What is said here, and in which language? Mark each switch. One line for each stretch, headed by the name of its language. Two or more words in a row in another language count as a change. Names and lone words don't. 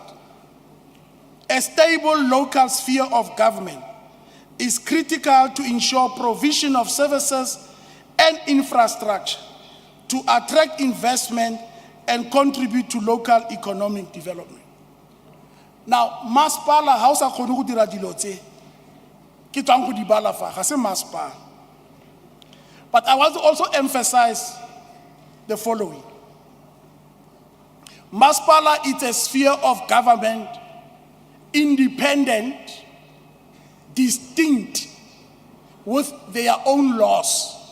English: A stable local sphere of government is critical to ensure provision of services and infrastructure to attract investment and contribute to local economic development.
Tswana: Now, masipala ha o sa kgone go dira dilo tse ke tswang go di bala fa ga se masipala.
English: But I want to also emphasize the following. Masipala is a sphere of government, independent, distinct, with their own laws.